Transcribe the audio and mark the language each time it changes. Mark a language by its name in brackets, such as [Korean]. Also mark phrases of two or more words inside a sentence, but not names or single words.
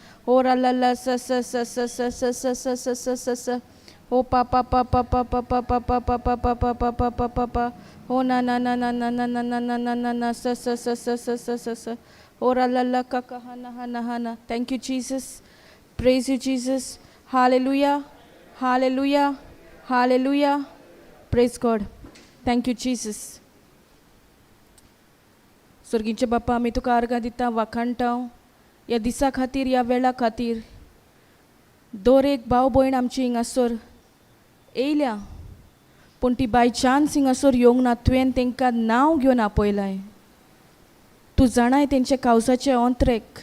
[English] Ora la la sa sa sa sa sa sa sa sa sa sa sa sa. Oh pa pa pa pa pa pa pa pa pa pa pa pa pa pa pa pa pa pa. Oh na na na na na na na na na na na na sa sa sa sa sa sa sa sa. Ora la la ka ka hana hana hana. Thank you, Jesus. Praise you, Jesus. Hallelujah. Hallelujah. Hallelujah. Praise God. Thank you, Jesus. [Konkani] स्वर्गीचे बाप्पा, आमी तुका आर्गां दिता, वाखाणटा ह्या दिसा खातीर, ह्या वेळा खातीर. दर एक भाव भयण आमची हिंगासर येयल्या, पूण ती [English] by chance [Konkani] हिंगासर येवंक ना. तुवें तांकां नांव घेवन आपयलाय. तूं जाणाय तेंच्या काळजाचे अंतरेक.